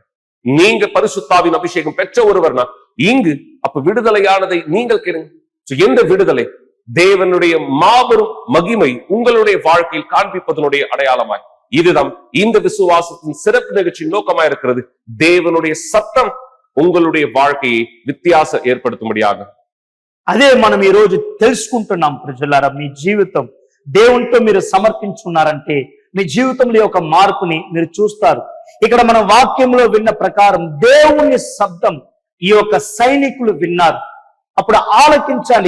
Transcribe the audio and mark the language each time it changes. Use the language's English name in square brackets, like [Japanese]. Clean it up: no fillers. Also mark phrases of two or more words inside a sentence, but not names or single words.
[Tamil] நீங்க பரிசுத்தாவின் அபிஷேகம் பெற்ற ஒருவர்னா இங்கு அப்ப விடுதலையானதை நீங்கள் கேளுங்க. எந்த விடுதலை? தேவனுடைய மாபெரும் மகிமை உங்களுடைய வாழ்க்கையில் காண்பிப்பதனுடைய அடையாளமாய் இதுதான் இந்த விசுவாசத்தின் சிறப்பு நிகழ்ச்சியின் நோக்கமாய் இருக்கிறது. தேவனுடைய சத்தம் உங்களுடைய வாழ்க்கையை வித்தியாசம் ஏற்படுத்தும்படியாக. [Telugu] అదే మనం ఈ రోజు తెలుసుకుంటున్నాం ప్రజలారా. మీ జీవితం దేవునితో మీరు సమర్పించున్నారంటే మీ జీవితంలో ఒక మార్పుని మీరు చూస్తారు. ఇక్కడ మన వాక్యంలో విన్న ప్రకారం దేవుని శబ్దం ఈ యొక్క సైనికులు విన్నారు. అప్పుడు ఆలకించాలి.